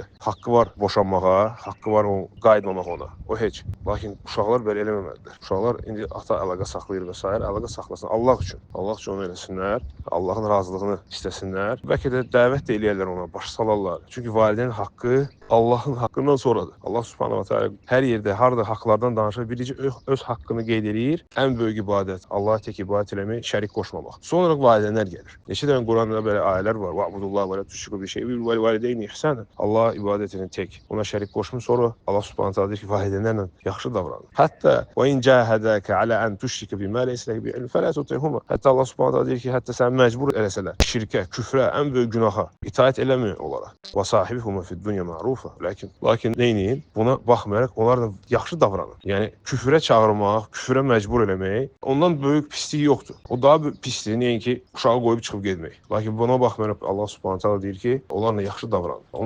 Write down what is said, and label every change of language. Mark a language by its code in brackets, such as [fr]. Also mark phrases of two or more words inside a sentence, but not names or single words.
[az] Haqqı var boşanmağa, haqqı var o qayıtmamaq ona. O heç. Lakin uşaqlar belə eləməməlidir. Uşaqlar indi ata əlaqə saxlayır və s. əlaqə saxlasın Allah üçün. Allah üçün onu eləsinlər. Allahın razılığını istəsinlər. Bəlkə də dəvət də eləyərlər ona, baş salarlar. Çünki valideynin haqqı Allahın haqqından sonradır. Allah [ar] سبحانه وتعالى [az] hər yerdə, harada haqlardan danışır, biricə öz haqqını qeyd edir. Ən böyük ibadət, Allaha tək ibadət eləmək, şərik qoşmamaq. Sonra valideynlər gəlir. Neçə dənə Quranda belə ayələr var. [ar] واعبدوا الله ولا تشركوا به شيئا وبالوالدين إحسانا. [az] Allaha ibadət edin tək. Ona şərik qoşmun. Sonra Allah [ar] سبحانه وتعالى [az] deyir ki, valideynlərlə yaxşı davranın. [ar] Hətta وإن جاهداك على أن تشرك بي ما ليس لك به علم فلا تطعهما. [az] Hətta Allah [ar] سبحانه وتعالى [az] deyir ki, hətta sən məcbur eləsələr, şirkə, küfrə, ən böyük günaha itaət eləmə onlara. [ar] وصاحبهما في الدنيا معروفا. [az] Lakin neyinin? Buna baxmayaraq onlarla yaxşı davranın. Yəni küfrə çağırmaq, küfrə məcbur eləmək, ondan böyük pislik yoxdur. O daha böyük pisliyi nəinki uşağı qoyub çıxıb getmək. Lakin buna baxmayaraq Allah [ar] سبحانه تعالى [az] deyir ki, onlarla yaxşı davranın.